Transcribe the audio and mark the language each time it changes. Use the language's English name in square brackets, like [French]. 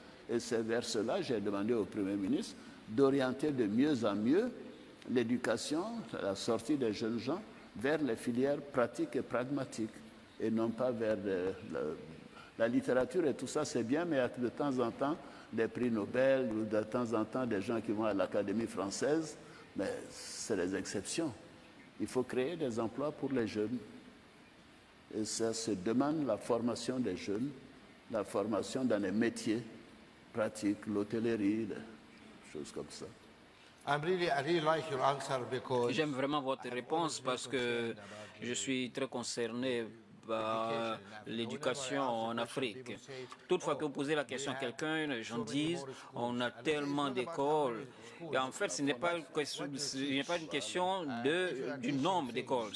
[French] Et c'est vers cela, j'ai demandé au Premier ministre d'orienter de mieux en mieux l'éducation, la sortie des jeunes gens, vers les filières pratiques et pragmatiques, et non pas vers la littérature et tout ça, c'est bien, mais de temps en temps, des prix Nobel, ou de temps en temps, des gens qui vont à l'Académie française, mais c'est les exceptions. Il faut créer des emplois pour les jeunes. Et ça se demande la formation des jeunes, la formation dans les métiers pratiques, l'hôtellerie, des choses comme ça. [English] I really like your answer because [French] J'aime vraiment votre réponse parce que je suis très concerné par l'éducation en Afrique. Toutefois que vous posez la question à quelqu'un, les gens disent on a tellement d'écoles. Et en fait, ce n'est pas une question du nombre d'écoles.